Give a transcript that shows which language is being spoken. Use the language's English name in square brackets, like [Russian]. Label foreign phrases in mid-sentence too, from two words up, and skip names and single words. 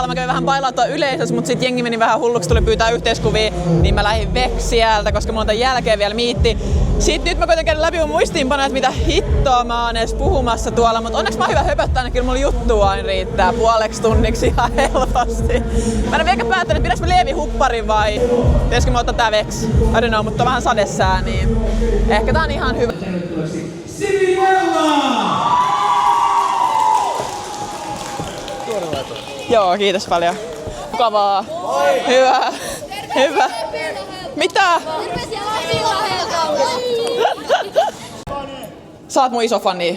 [Finnish] Mä kävin vähän bailaa tuolla yleisössä, mutta sit jengi meni vähän hulluksi, tuli pyytää yhteiskuvia, niin mä lähdin veksi sieltä, koska mulla on tämän jälkeen vielä miitti. Sitten nyt mä koitan käydä läpi mun muistiinpanoja, että mitä hittoa mä oon edes puhumassa tuolla, mutta onneksi mä oon hyvä höpöttää, niin kyllä mulla juttua aina riittää puoleksi tunniksi ihan helposti. Mä en vieläkään päättänyt, pidäks mä Leevi-hupparin vai pitäisikö mä ottaa tää veksi? [English] I don't know, [Finnish] mutta on vähän sadesää, niin ehkä tää on ihan hyvä. Joo, kiitos paljon. Mukavaa. Hyvä. Hyvä. Mitä? Sä oot mun iso fani.